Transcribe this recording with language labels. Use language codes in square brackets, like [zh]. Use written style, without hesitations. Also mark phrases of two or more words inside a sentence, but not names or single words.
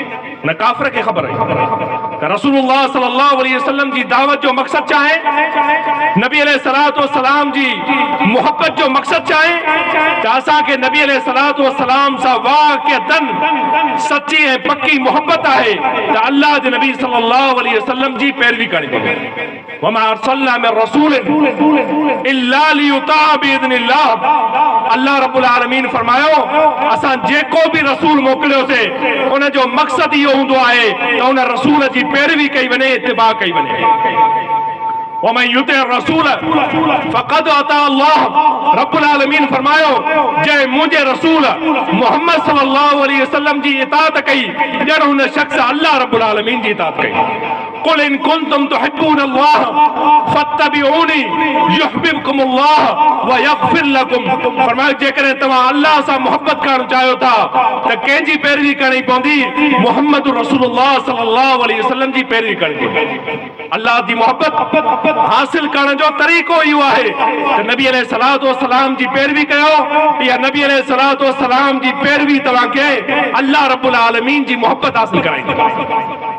[sd] उन काफ़िर खे ख़बर आहे त [ar] رسول الله صلى الله عليه وسلم [sd] जी दावत जो मक़सद छा आहे, नबी [ar] عليه الصلاة والسلام [sd] जी मोहब्बत जो मक़सद छा आहे त असांखे नबी [ar] عليه الصلاة والسلام [sd] सां वाक़अतन सची ऐं पक्की मोहब्बत आहे त अल्लाह जे नबी [ar] صلى الله عليه وسلم [sd] जी पैरवी करणी पवे। [ar] وما أرسلنا من رسول إلا ليطاع بإذن الله, الله رب العالمين [sd] फरमायो असां जेको भी रसूल मोकिलियोसीं उन जो मक़सद इहो हूंदो आहे त उन रसूल जी पैरवी कई वञे, इत्तिबा कई वञे। [ar] ومن يطع الرسول فقد أطاع الله, رب العالمين [sd] फरमायो जंहिं मुंहिंजे रसूल मोहम्मद [ar] صلى الله عليه وسلم [sd] जी इताअत कई, ॼण हुन शख़्स [ar] الله رب العالمين [sd] जी इताअत कई। [ar] قل إن كنتم تحبون الله فاتبعوني يحببكم الله ويغفر لكم, [sd] फरमायो जेकॾहिं तव्हां अल्लाह सां मोहब्बत करणु चाहियो था त कंहिंजी पैरवी करणी पवंदी, मोहम्मद [ar] رسول الله صلى الله عليه وسلم [sd] जी पैरवी करणी पवंदी। अल्लाह जी मोहब्बत हासिल करण जो तरीक़ो इहो आहे त नबी [ar] عليه الصلاة والسلام [sd] जी पैरवी कयो या नबी [ar] عليه الصلاة والسلام [sd] जी पैरवी तव्हांखे [ar] الله رب العالمين [sd] जी मोहब्बत हासिल कराईंदी।